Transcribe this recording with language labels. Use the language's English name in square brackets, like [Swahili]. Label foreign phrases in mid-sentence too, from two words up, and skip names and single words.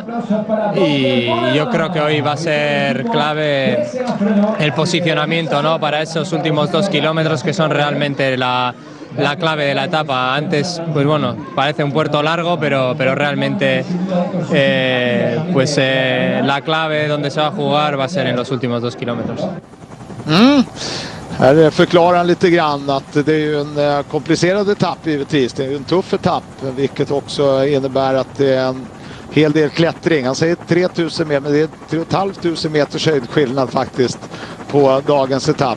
[Spanish] Y yo creo que hoy va a ser clave el posicionamiento, ¿no? Para esos últimos 2 kilómetros que son realmente la clave de la etapa. Antes, pues bueno, parece un puerto largo, pero realmente la clave donde se va a jugar va a ser en los últimos 2 kilómetros. [Swedish] Här förklarar han lite grann att det är ju en komplicerad etapp givetvis. Det är ju en tuff etapp, vilket också innebär att det är en hel del klättring. Han säger 3000 meter, men det är 3 500 meters höjdskillnad faktiskt på dagens etapp.